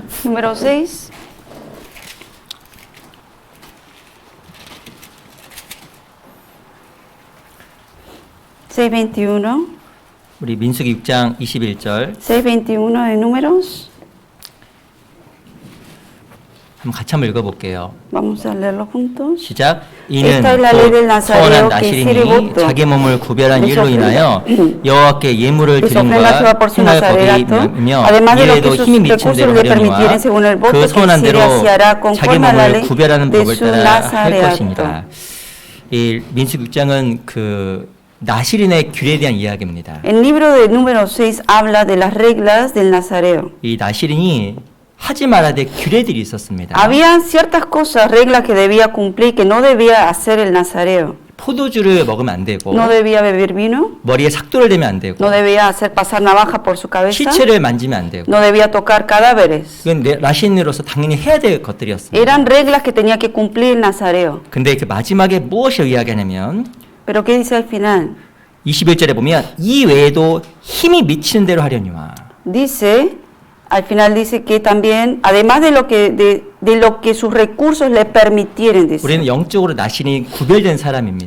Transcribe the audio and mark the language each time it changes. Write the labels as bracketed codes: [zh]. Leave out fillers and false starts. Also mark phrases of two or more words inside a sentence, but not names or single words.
[es] Número 6. [ko] 우리 민수기 6장 21절 [es] 6:21 de números. [ko] 한번 같이 한번 읽어볼게요. [es] Vamos a leerlo juntos. [ko] 시작. 이는 [es] Esta es la ley del [ko] 곧 [es] Nazareo [ko] 서원한 [es] que [ko] 나시린이 [es] sirve [ko] 자기 몸을 구별한 [es] de su [ko] 일로 인하여 여호와께 예물을 [es] que se ofrenda a Jehová [ko] 드림과 [es] por su [ko] 행할 [es] Nazarerato, [ko] 법이며 [es] además de lo [ko] 이에도 [es] que sus [ko] 힘이 미친 [es] recursos [ko] 대로 [es] le [ko] 하려니와 [es] permitieren según el voto [ko] 그 [es] que [ko] 서원한 대로 [es] Siria se hará [ko] 자기 [es] conforme a la [ko] 몸을 [es] ley [ko] 구별하는 [es] de [ko] 법을 [es] su [ko] 따라 할 [es] Nazarerato. [ko] 것입니다. 이 민수기 6장은 그 나시린의 규례에 대한 이야기입니다. [es] El libro de número 6 habla de las reglas del Nazareo. [ko] 이 나시린이 하지 말아야 될 규례들이 있었습니다. [es] Habían ciertas cosas, reglas que debía cumplir, que no debía hacer el nazareo. [ko] 포도주를 먹으면 안 되고 [es] No debía beber vino, [ko] 머리에 삭도를 대면 안 되고 [es] no debía hacer pasar navaja por su cabeza, [ko] 시체를 만지면 안 되고 [es] no debía tocar cadáveres. [ko] 이건 라신으로서 당연히 해야 될 것들이었습니다. [es] Eran reglas que tenía que cumplir el nazareo. [ko] 근데 그 마지막에 무엇을 이야기하냐면 [es] Pero ¿qué dice al final? [ko] 21절에 보면 이 외에도 힘이 미치는 대로 하려니와 [es] Dice, al final dice que también, además de lo que sus recursos le permitieren, dice. [ko] 우리는 영적으로 나신이 구별된 사람입니다.